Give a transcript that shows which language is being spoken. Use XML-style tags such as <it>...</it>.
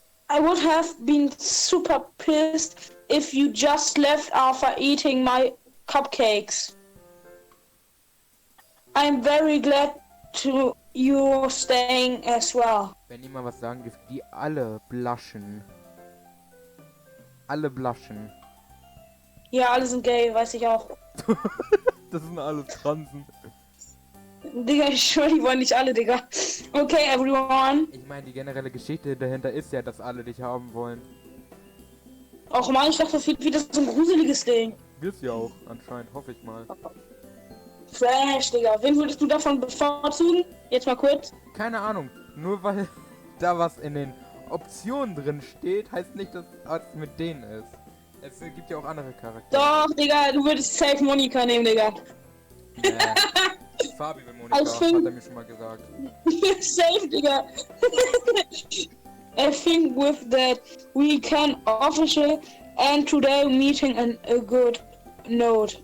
<en>I would have been super pissed if you just left after eating my cupcakes. I'm very glad to you staying as well.</en> <de>Wenn jemand was sagen dürfte, die alle blushen. Alle blushen. Ja, alle sind gay, weiß ich auch. Das sind alle Transen. Digga, ich schwör, die wollen nicht alle, Digga.</de> <en>Okay, everyone.</en> <de>Ich meine, die generelle Geschichte dahinter ist ja, dass alle dich haben wollen. Och man, ich dachte, das ist ein gruseliges Ding. Wird's ja auch, anscheinend, hoffe ich mal. Fresh, Digga. Wen würdest du davon bevorzugen? Jetzt mal kurz. Keine Ahnung. Nur weil da was in den Optionen drin steht, heißt nicht, dass es mit denen ist. Es gibt ja auch andere Charaktere. Doch, Digga, du würdest safe Monika nehmen, Digga. Nee. Fabi will Monika,</de> <en>I think-</en> <de>hat er mir schon mal gesagt. Safe, Digga.</de> <en>I think with that we can officially end today meeting on a good note.</en>